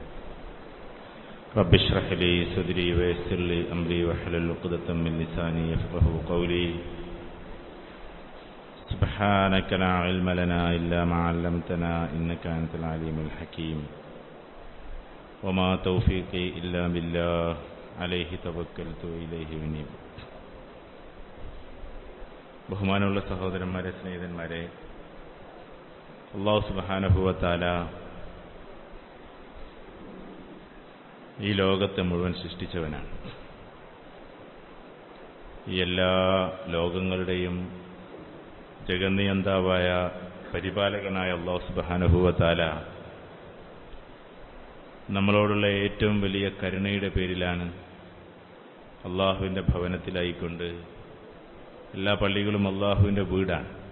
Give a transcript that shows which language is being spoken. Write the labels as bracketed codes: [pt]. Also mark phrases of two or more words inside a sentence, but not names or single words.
[ar] رب اشرح لي صدري ويسر لي أمري واحلل عقدة من لساني يفقهوا قولي. سبحانك لا علم لنا إلا ما علمتنا إنك أنت العليم الحكيم. وما توفيقي إلا بالله عليه توكلت إليه أنيب. [ml] ബഹുമാനമുള്ള സഹോദരന്മാരെ, സ്നേഹിതന്മാരെ, അല്ലാഹു [ar] سبحانه وتعالى [ml] ഈ ലോകത്തെ മുഴുവൻ സൃഷ്ടിച്ചവനാണ്. ഈ എല്ലാ ലോകങ്ങളുടെയും ജഗന്നിയന്താവായ പരിപാലകനായ അല്ലാഹു [ar] سبحانه وتعالى [ml] നമ്മളോടുള്ള ഏറ്റവും വലിയ കരുണയുടെ പേരിലാണ് അള്ളാഹുവിൻ്റെ ഭവനത്തിലായിക്കൊണ്ട്, എല്ലാ പള്ളികളും അള്ളാഹുവിൻ്റെ വീടാണ്.